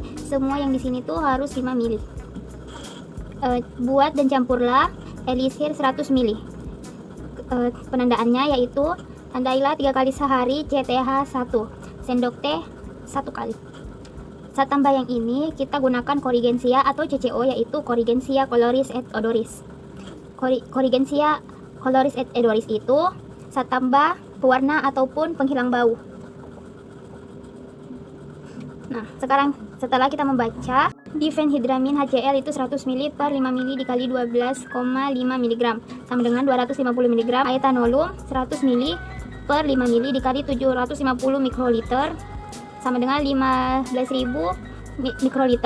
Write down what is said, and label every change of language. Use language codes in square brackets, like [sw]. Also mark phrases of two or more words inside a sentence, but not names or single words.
[id] Semua yang di sini tuh harus 5 mili. Buat dan campurlah elisir 100 mili. Penandaannya yaitu tandailah 3 kali sehari CTH 1, sendok teh 1 kali. Zat tambah yang ini kita gunakan Corigensia atau CCO, yaitu [la] Corigensia coloris et odoris. Corigensia coloris et odoris [id] itu zat tambah pewarna ataupun penghilang bau. Nah, sekarang setelah kita membaca, difenhidramin HCl itu 100 ml per 5 ml dikali 12,5 mg sama dengan 250 mg. Aetanolol 100 ml per 5 ml dikali 750 mikroliter sama dengan 15.000 mikroliter.